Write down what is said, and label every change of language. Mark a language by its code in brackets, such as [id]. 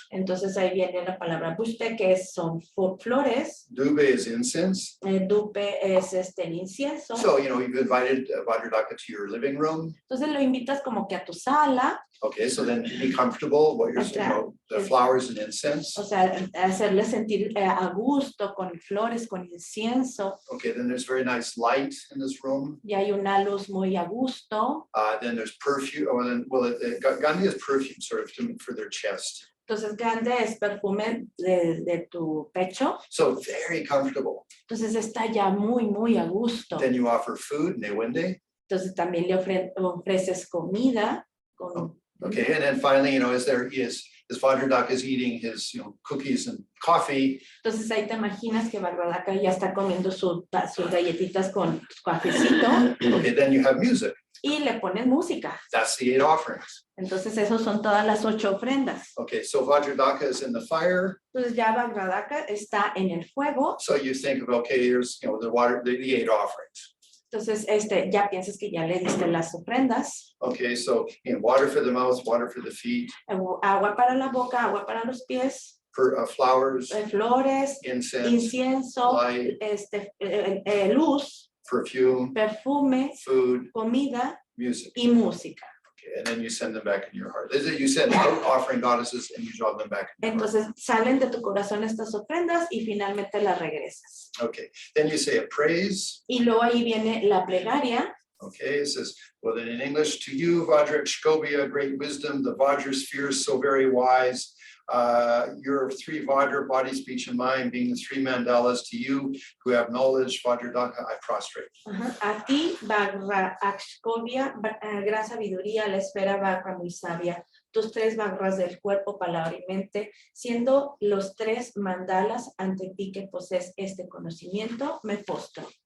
[es] Entonces ahí viene la palabra buspe, que son flores. [en] Dube is incense. [es] Dupe es el incienso. [en] So, you've invited Vajra Daka to your living room. [es] Entonces lo invitas como que a tu sala. [en] Okay, so then be comfortable while you're, the flowers and incense. [es] O sea, hacerle sentir a gusto con flores, con incienso. [en] Okay, then there's very nice light in this room. [es] Y hay una luz muy a gusto. [en] Then there's perfume. Gandhi is perfume sort of for their chest. [es] Entonces, Gandhi es perfume de tu pecho. [en] So very comfortable. [es] Entonces está ya muy a gusto. [en] Then you offer food, Newende. [es] Entonces también le ofreces comida. [en] Okay, and then finally, as Vajra Daka is eating his, cookies and coffee. [es] Entonces ahí te imaginas que Vajra Daka ya está comiendo sus galletitas con cafecito. [en] Okay, then you have music. [es] Y le pones música. [en] That's the 8 offerings. [es] Entonces esos son todas las 8 ofrendas. [en] Okay, so Vajra Daka is in the fire. [es] Entonces ya Vajra Daka está en el fuego. [en] So you think of, okay, here's the 8 offerings. [es] Entonces ya piensas que ya le diste las ofrendas. [en] Okay, so water for the mouth, water for the feet. [es] Agua para la boca, agua para los pies. [en] Flowers. [es] Flores. Incienso. [en] Light. [es] Luz. [en] Perfume. Food. [es] Comida. [en] Music. [es] Y música. [en] Okay, and then you send them back in your heart. You send out offering goddesses and you draw them back in your [es] Entonces [en] heart. [es] salen de tu corazón estas ofrendas y finalmente las regresas. [en] Okay, then you say a praise. [es] Y luego ahí viene la plegaria. [en] Okay, it says, well then in English, to you, Vajra Shkobia, great wisdom, the Vajra sphere is so very wise. Your 3 Vajra, body, speech, and mind, being the 3 mandalas, to you who have knowledge, Vajra Daka, I prostrate. [es] A ti, Vajra Akshkovia, gran sabiduría, la esfera Vajra muy sabia. Tus 3 Vajras del cuerpo, palabra y mente, siendo los 3 mandalas ante ti que posees este conocimiento, me postro.